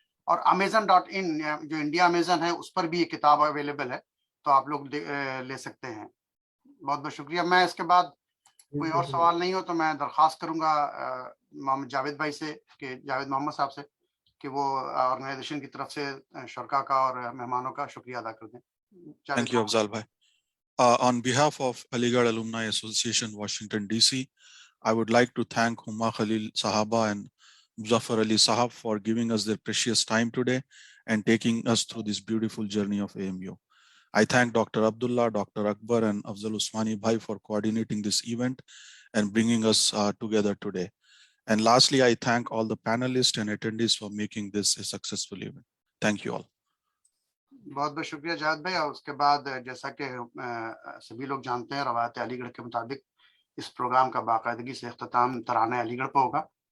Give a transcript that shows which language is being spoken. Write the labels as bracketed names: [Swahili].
[Urdu] اور Amazon.in جو India Amazon ہے اس پر بھی یہ کتاب اویلیبل ہے, تو آپ لوگ لے سکتے ہیں. بہت بہت شکریہ. میں اس کے بعد کوئی اور سوال نہیں ہو تو میں درخواست کروں گا محمد جاوید بھائی سے, کہ جاوید محمد صاحب سے, کہ وہ آرگنائزیشن کی طرف سے شرکا کا اور مہمانوں کا شکریہ ادا کر دیں. [English] Thank you Afzal بھائی. On behalf of Aligarh Alumni Association, Washington, D.C., I would like to thank Huma Khalil Sahaba and Muzaffar Ali Sahab for giving us their precious time today and taking us through this beautiful journey of AMU. I thank Dr. Abdullah, Dr. Akbar and Afzal Usmani Bhai for coordinating this event and bringing us together today. And lastly, I thank all the panelists and attendees for making this a successful event. Thank you all. [Urdu] بہت بہت شکریہ جاوید بھائی. اور اس کے بعد جیسا کہ سبھی لوگ جانتے ہیں, روایت علی گڑھ کے مطابق اس پروگرام کا باقاعدگی سے اختتام ترانہ علی گڑھ پہ ہوگا.